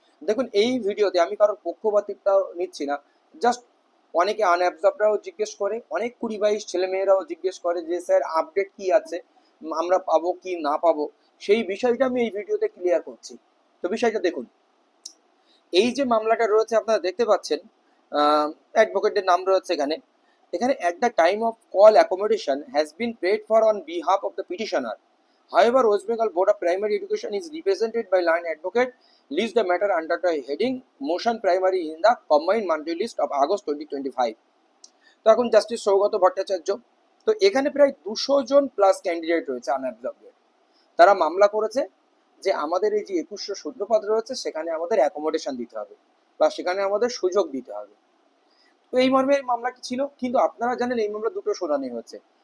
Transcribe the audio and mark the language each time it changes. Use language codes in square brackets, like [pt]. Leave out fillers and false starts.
[bn] দেখুন, এই ভিডিওতে আমি কারোর পক্ষপাতিত্বটাও নিচ্ছি না। জাস্ট অনেকে আনঅ্যাবজর্বরাও জিজ্ঞেস করে, অনেক 2022 ছেলেমেয়েরাও জিজ্ঞেস করে যে স্যার আপডেট কি আছে, আমরা পাবো কি না পাবো, সেই বিষয়টা আমি এই ভিডিওতে ক্লিয়ার করছি। তো বিষয়টা দেখুন, এই যে মামলাটা রয়েছে আপনারা দেখতে পাচ্ছেন, অ্যাডভোকেটের নাম রয়েছে এখানে। [en] এখানে at the time of call accommodation has been paid for on behalf of the petitioner. However, West Bengal Board of Primary Education is represented by line advocate list the matter under the heading motion primary in the combined monthly list of August 2025. [bn] তো এখন justice Saugata Bhattacharya, তো এখানে প্রায় 200 জন plus candidate রয়েছে আনঅ্যাবজর্বের। তারা মামলা করেছে যে আমাদের এই যে 2100 শূন্যপদ রয়েছে সেখানে আমাদের অ্যাকোমোডেশন দিতে হবে বা সেখানে আমাদের সুযোগ দিতে হবে। তো এই মর্মে মামলাটি ছিল, কিন্তু আপনারা জানেন এই মামলা দুটো শুনানি হচ্ছে।